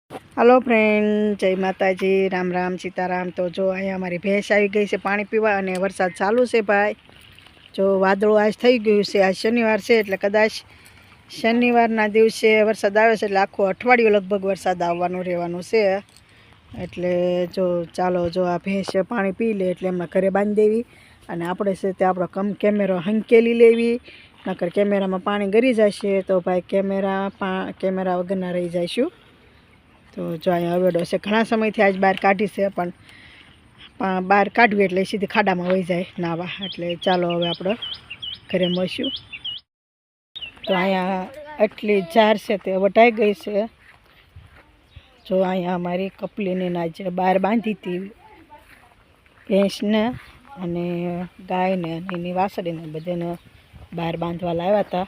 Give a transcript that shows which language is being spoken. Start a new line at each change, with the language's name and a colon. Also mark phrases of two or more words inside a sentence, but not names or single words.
English: hello friend,
Gujarati: જય માતાજી, રામ રામ, સીતારામ। તો જો અઁ અમારી ભેંસ આઈ ગઈ હૈ પાની પીવા અને વરસાદ ચાલુ સે ભાઈ। જો વાદળો આજ થઈ ગયું છે, આજ શનિવાર સે એટલે કદાચ શનિવારના દિવસે વરસાદ આવે છે, એટલે આખું અઠવાડિયું લગભગ વરસાદ આવવાનું રહેવાનું છે। એટલે જો ચાલો જો આ ભેંસ પાણી પી લે એટલે એમના ઘરે બાંધી દેવી અને આપણે છે તે આપણો કેમેરો હંકેલી લેવી, નકર કેમેરામાં પાણી ગરી જશે તો ભાઈ કેમેરા વગરના રહી જઈશું। તો જો અઁ હવેડો સે ઘણા સમયથી આજ બહાર કાઢી સે પણ બહાર કાઢવી એટલે સીધી ખાડામાં વહી જાએ નાવા। એટલે ચાલો હવે આપણે ઘરે મળીશું। તો અઁ આટલી જાર સે તે વટાઈ ગઈ સે। જો અઁ અમારી કપલીને આજ બહાર બાંધી થી ભેંસને અને ગાયને અને એની વાસળીને બધાને બહાર બાંધવા લાવ્યા થા।